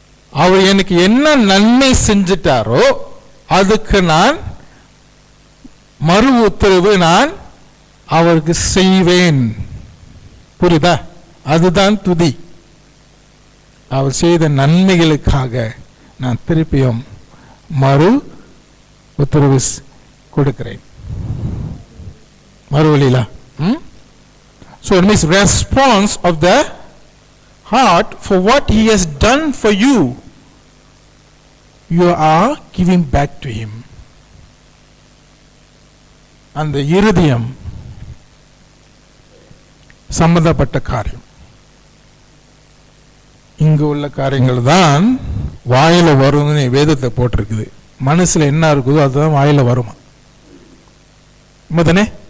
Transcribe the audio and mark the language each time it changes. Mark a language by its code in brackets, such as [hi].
[ta] அவர் எனக்கு என்ன நன்மை செஞ்சிட்டாரோ அதுக்கு நான் மறு உத்தரவு நான் அவருக்கு செய்வேன். புரியுதா? அதுதான் துதி. அவர் செய்த நன்மைகளுக்காக நான் திருப்பியும் மறு உத்தரவு கொடுக்கிறேன். மறுவழியில [en] so it means response of the heart for what he has done for you. You are giving back to him. [ta] அந்த இருதயம் சம்பந்தப்பட்ட காரியம். இங்கு உள்ள காரியங்கள் தான் வாயில வரும்னு வேதத்தை போட்டிருக்குது. மனசுல என்ன இருக்குதோ அதுதான் வாயில வருமா? தானே?